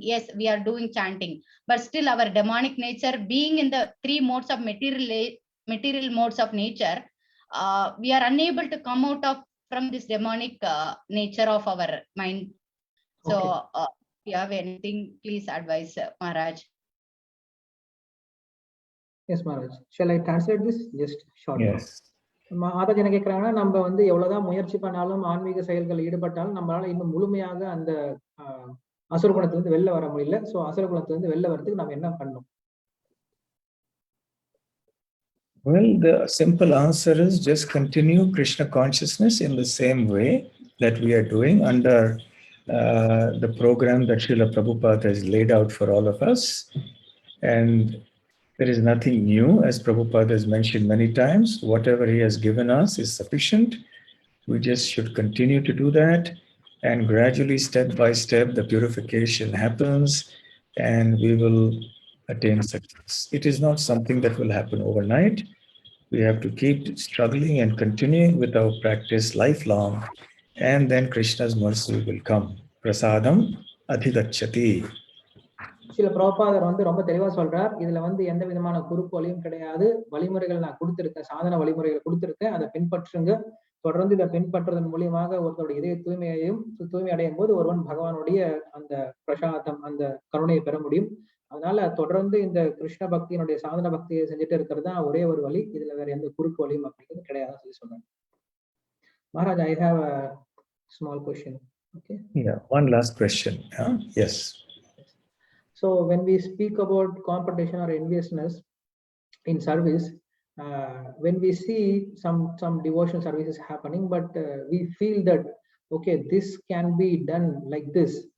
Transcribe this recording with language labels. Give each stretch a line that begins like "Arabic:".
English: Yes, we are doing chanting, but still our demonic nature, being in the three modes of material modes of nature, we are unable to come out of from this demonic nature of our mind. So if you have anything, please advise, Maharaj. Yes, Maharaj. Shall I translate this just shortly? Yes.
Tamil: Mataji என்ன கேட்கறாங்கன்னா, நம்ம வந்து எவ்வளவுதான் முயற்சி பண்ணாலும் ஆன்மீக செயல்கள் ஈடுபட்டாலும் நம்மளால இன்னும் முழுமையாக அந்த அசுர குணத்திலிருந்து வெளில வர முடியல. சோ அசுர குணத்திலிருந்து வெளில வரதுக்கு நம்ம என்ன பண்ணணும்?
English: Well, the simple answer is just continue Krishna consciousness in the same way that we are doing under the program that Srila Prabhupada has laid out for all of us. And there is nothing new, as Prabhupada has mentioned many times. Whatever he has given us is sufficient. We just should continue to do that. And gradually, step by step, the purification happens and we will attain success. It is not something that will happen overnight. We have to keep struggling and continuing with our practice lifelong, and then Krishna's mercy will come.
Sanskrit: Prasadam adhigacchati.
Tamil: சில பிரபுபாதர் வந்து ரொம்ப தெளிவா சொல்றார், இதுல வந்து எந்த விதமான குறுக்கு வழியும் கிடையாது. வழிமுறைகள் நான் கொடுத்திருக்கேன், சாதன வழிமுறைகளை கொடுத்திருக்கேன், அதை பின்பற்றுங்க. தொடர்ந்து இதை பின்பற்றுவதன் மூலியமாக ஒருத்தருடைய இதய தூய்மை அடையும் போது ஒருவன் பகவானுடைய அந்த பிரசாதம், அந்த கருணையை பெற முடியும். அதனால தொடர்ந்து இந்த கிருஷ்ண பக்தியினுடைய சாதன பக்தியை செஞ்சுட்டு இருக்கிறது தான் ஒரே ஒரு வழி. இதுல வேற எந்த குறுக்கு வழியும் அப்படிங்கிறது கிடையாதுன்னு சொல்லி சொல்றாங்க.
English: Maharaj, I have a small question. Okay. Yeah, one last question. Yes. So when we speak about competition or enviousness in service, when we see some devotion services happening, but we feel that okay, this can be done like this.